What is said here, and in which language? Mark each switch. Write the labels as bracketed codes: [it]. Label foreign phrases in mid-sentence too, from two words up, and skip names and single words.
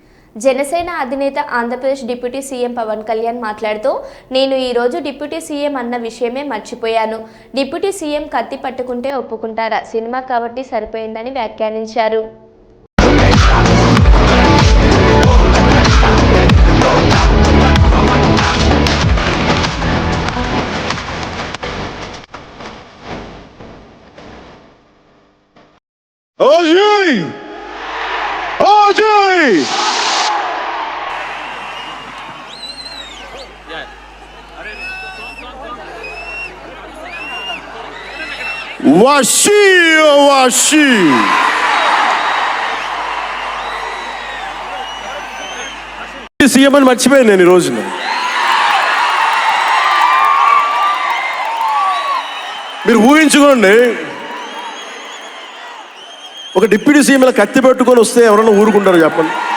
[te] జనసేన అధినేత ఆంధ్రప్రదేశ్ [en] deputy CM [te] పవన్ కళ్యాణ్ మాట్లాడుతూ నేను ఈ రోజు [en] deputy CM [te] అన్న విషయమే మర్చిపోయాను. [en] deputy CM [te] కత్తి పట్టుకుంటే ఒప్పుకుంటారా? సినిమా కాబట్టి సరిపోయిందని వ్యాఖ్యానించారు. Ojej! Ojej! Washi, washi. సీఎం అని మర్చిపోయాను నేను ఈ రోజున. మీరు ఊహించుకోండి, ఒక [en] deputy CM [te] ఇలా కత్తి పెట్టుకొని వస్తే ఎవరన్నా ఊరుకుంటారు చెప్పండి?